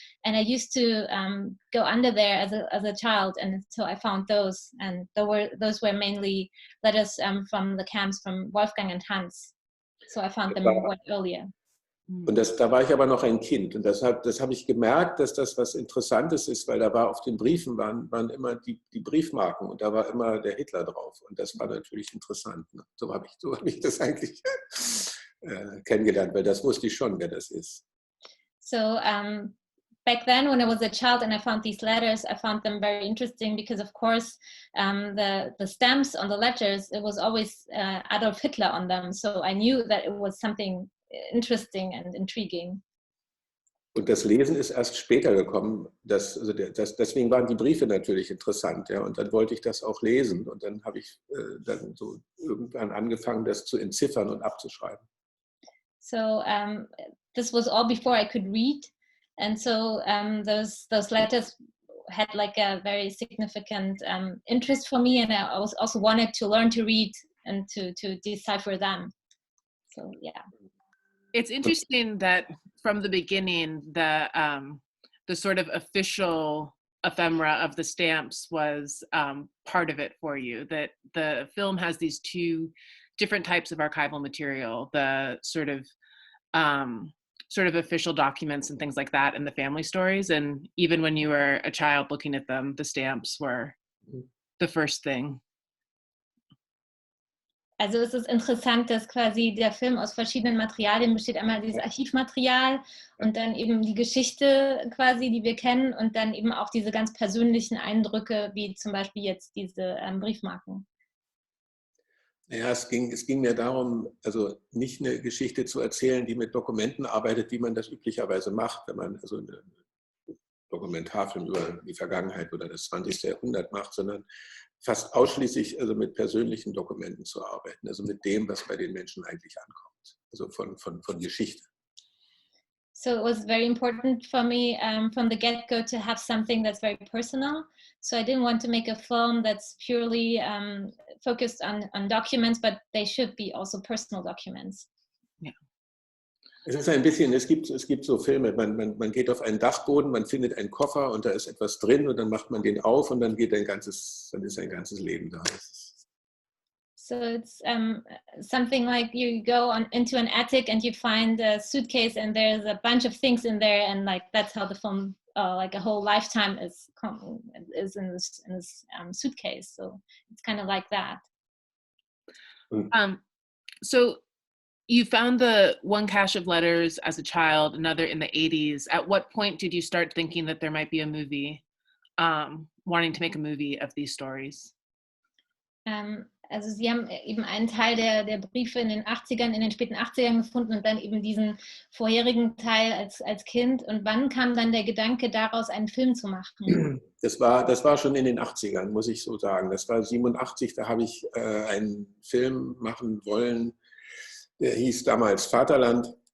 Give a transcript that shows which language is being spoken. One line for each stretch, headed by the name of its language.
English: And I used to go under there as a child, and so I found those. And those were mainly letters from the camps from Wolfgang and Hans. So I found them much earlier.
German: Und da war ich aber noch ein Kind. Und das habe ich gemerkt, dass das was Interessantes ist, weil da war auf den Briefen waren immer die Briefmarken und da war immer der Hitler drauf. Und das war natürlich interessant. Ne? So hab ich das eigentlich kennengelernt, weil das wusste ich schon, wer das ist.
English: So back then, when I was a child and I found these letters, I found them very interesting because, of course, the stamps on the letters, it was always Adolf Hitler on them. So I knew that it was something interesting and intriguing.
German: Und das Lesen ist erst später gekommen. Deswegen waren die Briefe natürlich interessant. Ja? Und dann wollte ich das auch lesen. Und dann habe ich dann so irgendwann angefangen, das zu entziffern und abzuschreiben.
English: So this was all before I could read. And so those letters had like a very significant interest for me. And I also wanted to learn to read and to decipher them. So, yeah. It's interesting that from the beginning, the sort of official ephemera of the stamps was part of it for you. That the film has these two different types of archival material: the sort of official documents and things like that, and the family stories. And even when you were a child looking at them, the stamps were the first thing.
German: Also es ist interessant, dass quasi der Film aus verschiedenen Materialien besteht. Einmal dieses Archivmaterial und dann eben die Geschichte quasi, die wir kennen und dann eben auch diese ganz persönlichen Eindrücke, wie zum Beispiel jetzt diese Briefmarken. Ja, es ging mir darum, also nicht eine Geschichte zu erzählen, die mit Dokumenten arbeitet, wie man das üblicherweise macht, wenn man also einen Dokumentarfilm über die Vergangenheit oder das 20. Jahrhundert macht, sondern fast ausschließlich also mit persönlichen Dokumenten zu arbeiten, also mit dem, was bei den Menschen eigentlich ankommt, also von Geschichte.
English: So it was very important for me from the get-go to have something that's very personal. So I didn't want to make a film that's purely focused on documents, but they should be also personal documents. Yeah.
German: Es ist ein bisschen, es gibt so Filme, man geht auf einen Dachboden, man findet einen Koffer und da ist etwas drin und dann macht man den auf und dann ist ein ganzes Leben da.
English: So it's something like you go into an attic and you find a suitcase and there's a bunch of things in there, and like that's how the film, like a whole lifetime is in this suitcase. So it's kind of like that. So you found the one cache of letters as a child, another in the 80s. At what point did you start thinking that there might be a movie, wanting to make a movie of these stories?
German: Also Sie haben eben einen Teil der Briefe in den 80ern, in den späten 80ern gefunden und dann eben diesen vorherigen Teil als Kind. Und wann kam dann der Gedanke, daraus einen Film zu machen? Das war schon in den 80ern, muss ich so sagen. Das war 87, da habe ich einen Film machen wollen, der hieß damals Vaterland.